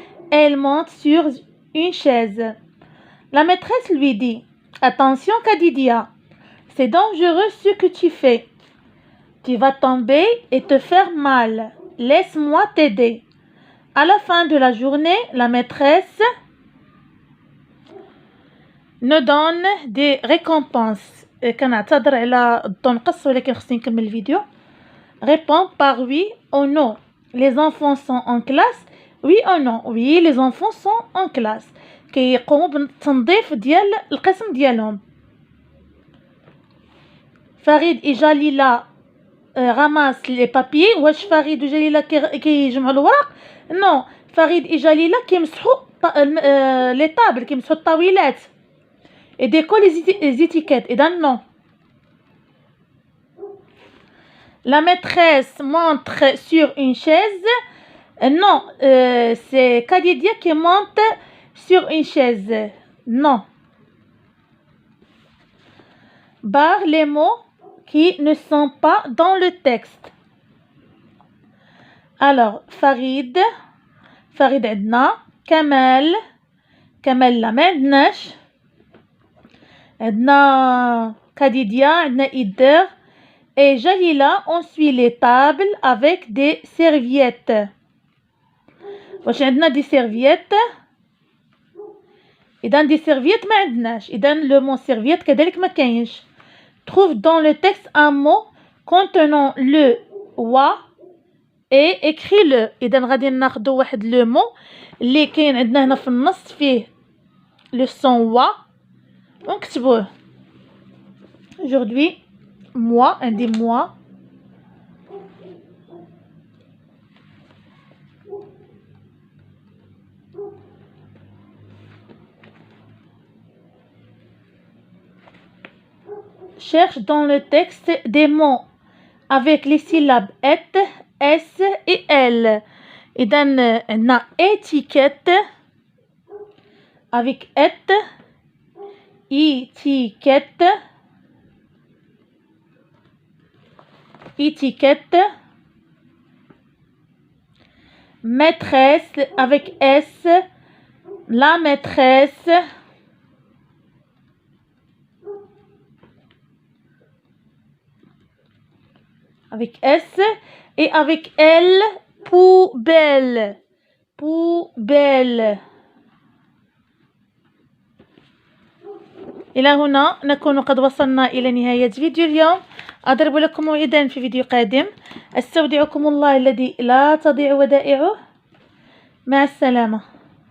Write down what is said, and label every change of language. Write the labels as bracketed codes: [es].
[fr] Elle monte sur une chaise. La maîtresse lui dit Attention Kadidia, c'est dangereux ce que tu fais. Tu vas tomber et te faire mal. Laisse-moi t'aider. À la fin de la journée, la maîtresse nous donne des récompenses. [ar] كنعتذر على النقص ولكن خصني نكمل الفيديو. [fr] Réponds par oui ou non. Les enfants sont en classe. Oui ou non. Oui, les enfants sont en classe. [ar] كيقوموا بالتنظيف ديال القسم ديالهم. [fr] فريد et Jalila ramassent les papiers. [ar] واش فريد وجليلة كيجمعوا الوراق؟ non. [fr] فريد et Jalila كيمسحوا les tables, [ar] كيمسحوا الطاولات [fr] et décollent les étiquettes. إذن non. La maîtresse monte sur une chaise. Non, c'est Kadidia qui monte sur une chaise. Non. Barre les mots qui ne sont pas dans le texte. [ar] Alors, Farid عندنا. كمال لا ما عندناش. عندنا كاديديا عندنا إدر. [fr] Et Jalila, on suit les tables avec des serviettes. [ar] واش عندنا دي سيرفييت؟ إذا دي سيرفييت ما عندناش. إذا le mot serviette كذلك ما كاينش. [fr] Trouve dans le texte un mot contenant le wa et écris-le. [ar] إذا غادي ناخدو واحد لو مو اللي كاين عندنا هنا في النص فيه [fr] le son wa [ar] ونكتبوه. [fr] Aujourd'hui moi عندي moi. Cherche dans le texte des mots avec les syllabes et, s et l. إذا عندنا étiquette avec et, étiquette, étiquette, maîtresse avec s, la maîtresse, avec S, et avec L, poubelle, poubelle. [ar] إلى هنا نكون قد وصلنا إلى نهاية فيديو اليوم. أضرب لكم موعدا في فيديو قادم. أستودعكم الله الذي لا تضيع ودائعه. مع السلامة.